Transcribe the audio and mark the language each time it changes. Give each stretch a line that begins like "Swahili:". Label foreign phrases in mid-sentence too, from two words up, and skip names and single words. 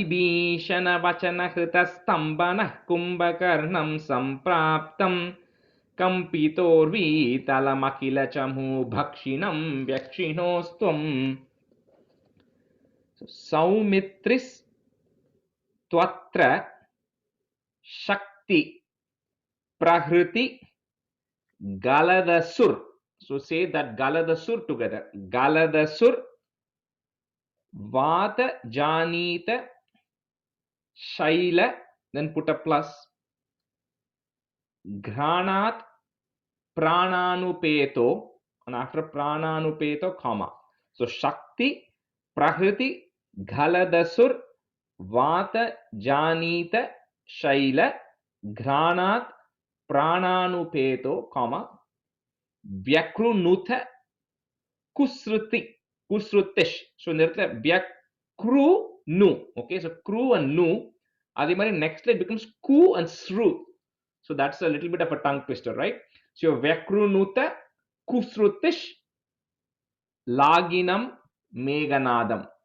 Sanskrit: वैभीषणवचनहृतस्तम्भनः कुम्भकर्णं सम्प्राप्तं कम्पितोर्वीतलमखिलचमु भक्षिणं व्यक्षिणोस्त्वम् सौमित्रिस्त्वत्र शक्ति प्रहृति Galadasur.
English: So say that Galadasur together.
Sanskrit: गलदसुर् वात जनित शैल,
English: then put a plus.
Sanskrit: ग्रनत् प्राणानुपेतो,
English: and after Prananupeto, comma.
Sanskrit: सो शक्ति प्रहृति गलदसुर् वात जनित शैल ग्रनत् प्राणानुपेतो, comma, व्यकृणुथा कुस्रुतिश्.
English: So, in the Vyakrunu. Okay, so Kru and Nu. Adimari next line becomes Ku and Sru. So, that's a little bit of a tongue twister, right? So,
Sanskrit: व्यकृणुथा कुस्रुतिश् लगिनम् मेघनादम्.